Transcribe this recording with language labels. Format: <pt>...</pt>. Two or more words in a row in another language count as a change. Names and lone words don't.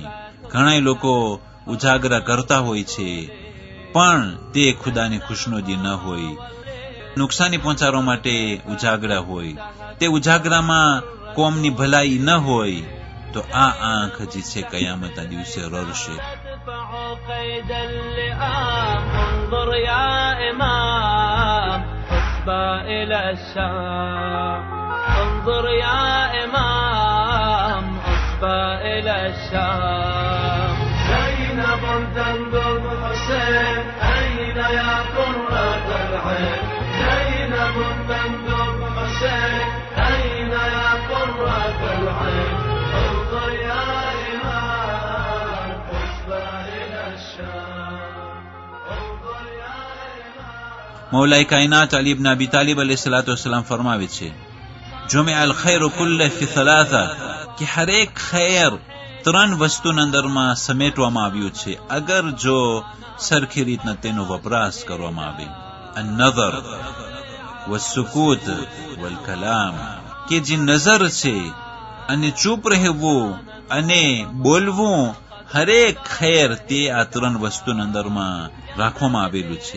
<gu>ઘણા લોકો ઉજાગરા કરતા હોય છે પણ તે ખુદાની ખુશનુદી ન હોય, નુકસાની પહોંચાડવા માટે ઉજાગરા હોય, તે ઉજાગરામાં કોમની ભલાઈ ન હોય, તો આ આંખ જે છે કયામતના દિવસે રડશે.</gu> <ar>انظر يا إمام حسبى إلى الشام انظر يا إمام حسبى إلى الشام زينب تندب حسين أين يا قرة العين زينب تندب حسين أين يا قرة العين انظر يا إمام حسبى إلى الشام انظر يا إمام.</ar> <gu>મૌલાએ કાયનાત અલી ઇબ્ન અબી તાલિબ</gu> <ar>عليه الصلاة والسلام</ar> <gu>ફરમાવે છે,</gu> <ar>جمع الخير كله في ثلاثة,</ar> <gu>કે હરેક ખૈર ત્રણ વસ્તુના અંદરમાં સમેટવામાં આવ્યું છે અગર જો સરખી રીતના તેનો વપરાશ કરવામાં આવે.</gu> <ar>النظر والسكوت والكلام,</ar> <gu>કે જે નજર છે અને ચૂપ રહેવું અને બોલવું, હરેક ખૈર તે આ ત્રણ વસ્તુના અંદરમાં રાખવામાં આવેલું છે.</gu>